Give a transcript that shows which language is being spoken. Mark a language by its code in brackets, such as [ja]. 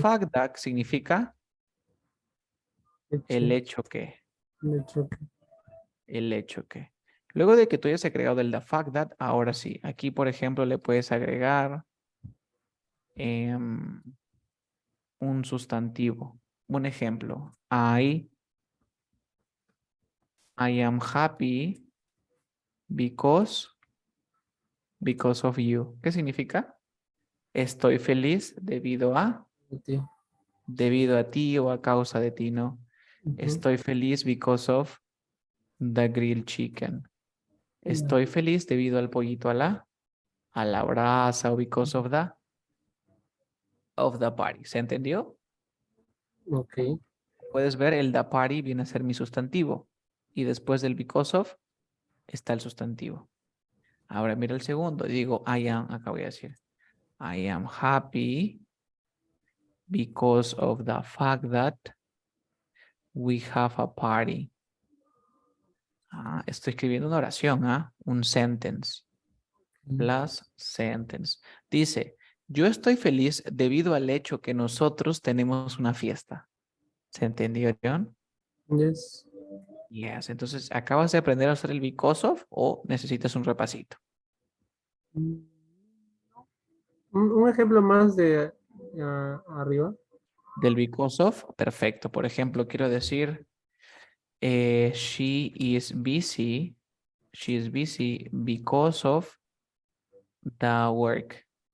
[en] fact that [es] significa el hecho. hecho que. El hecho El hecho que. Luego de que tú hayas agregado el [en] the fact that, [es] ahora sí. Aquí, por ejemplo, le puedes agregar un sustantivo. Un ejemplo. [en] I am happy because of you. [es] ¿Qué significa? Estoy feliz que. debido a ti o a causa de ti, ¿no? Ujú. Estoy feliz [en] because of the grilled chicken. [es] Ya. Estoy feliz debido al pollito a la a la brasa o [en] because of the party. [es] ¿Se entendió? Ok. Puedes ver el [en] the party [es] viene a ser mi sustantivo y después del because of está el sustantivo. Ahora mira el segundo. Digo [en] I am, [es] acá voy a decir [en] I am happy because of the fact that we have a party. [es] Estoy escribiendo una oración, un sentence. Plus sentence. Dice, yo estoy feliz debido al hecho que nosotros tenemos una fiesta. ¿Se entendió, John? [en] Yes. Yes. [es] Entonces, ¿acabas de aprender a usar el because of o necesitas un repasito? Mm, un ejemplo más de arriba. Del because of, perfecto. Por ejemplo, quiero decir, [en] she is busy. She is busy because of the work.